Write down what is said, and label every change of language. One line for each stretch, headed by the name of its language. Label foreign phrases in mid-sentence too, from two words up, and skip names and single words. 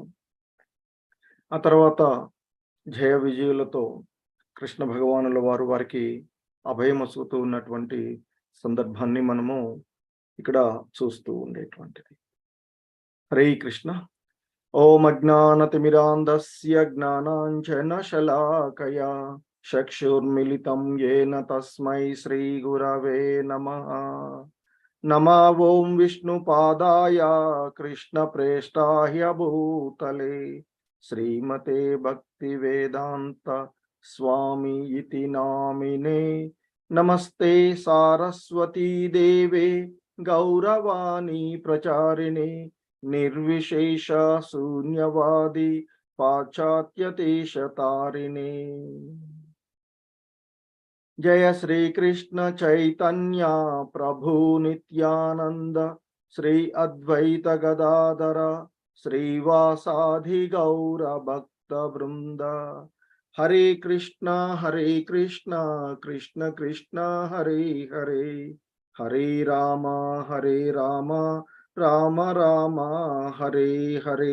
Telugu: ఆ తర్వాత జయ విజయులతో కృష్ణ భగవానుల వారు వారికి అభయమసుగుతూ ఉన్నటువంటి సందర్భాన్ని మనము ఇక్కడ చూస్తూ ఉండేటువంటిది.
Sanskrit: हरे कृष्ण. ओं अज्ञानतिमिरान्धस्य ज्ञानाञ्जन शलाकया चक्षुर्मिलितं येन तस्मै श्री गुरवे नमः. नमः ओं विष्णुपादाय कृष्णप्रेष्ठाय भूतले श्रीमते भक्तिवेदांत स्वामी इति नामिने। नमस्ते सारस्वती देवे गौरवाणी प्रचारिणे निर्विशेष शून्यवादी पाश्चात्यदेशतारिणे। जय श्री कृष्ण चैतन्य प्रभु नित्यानंद श्री अद्वैत गदाधर श्रीवासादि गौर भक्त वृंद। हरे कृष्ण कृष्ण कृष्ण हरे हरे, हरे राम राम राम हरे हरे।